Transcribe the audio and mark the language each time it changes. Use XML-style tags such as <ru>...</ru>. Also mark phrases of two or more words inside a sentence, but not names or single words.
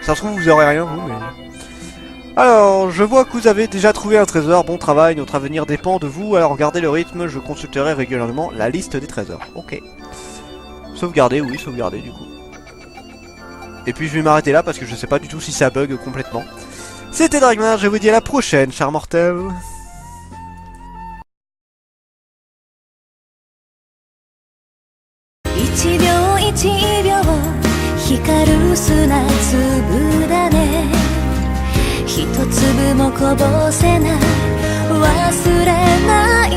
<fr>Ça se trouve vous aurez rien vous, mais... Alors, je vois que vous avez déjà trouvé un trésor, bon travail, notre avenir dépend de vous, alors gardez le rythme, je consulterai régulièrement la liste des trésors. Ok. Sauvegarder, oui, sauvegarder du coup. Et puis je vais m'arrêter là parce que je sais pas du tout si ça bug complètement. C'était Dragmar, je vous dis à la prochaine, chers mortels.</fr> <ja>一秒一秒光る砂粒だね一粒もこぼせない忘れない</ja>